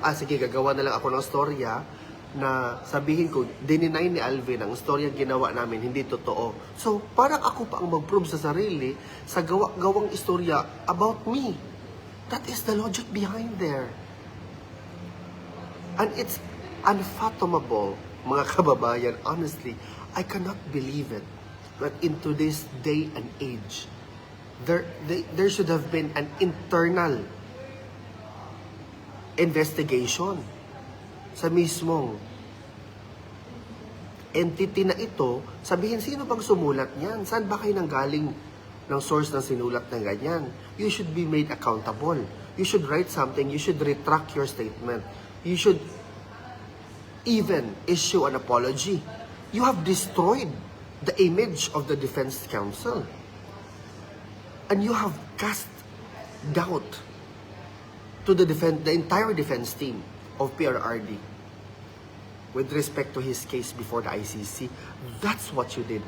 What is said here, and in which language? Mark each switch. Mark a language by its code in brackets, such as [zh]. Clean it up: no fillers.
[tl] Ah, sige, gagawa na lang ako ng storya na sabihin ko, dininay ni Alvin ang storya ginawa namin, hindi totoo. So, parang ako pa ang mag-prove sa sarili sa gawang istorya [en] about me. That is the logic behind there. And it's unfathomable, mga kababayan, honestly. I cannot believe it. But in today's day and age, there should have been an internal investigation [tl] sa mismong entity na ito. Sabihin, sino bang sumulat niyan? Saan ba kayo nanggaling ng source ng sinulat ng ganyan? [en] You should be made accountable. You should write something. You should retract your statement. You should even issue an apology. You have destroyed the image of the defense counsel. And you have cast doubt to the entire defense team of PRRD with respect to his case before the ICC. That's what you did.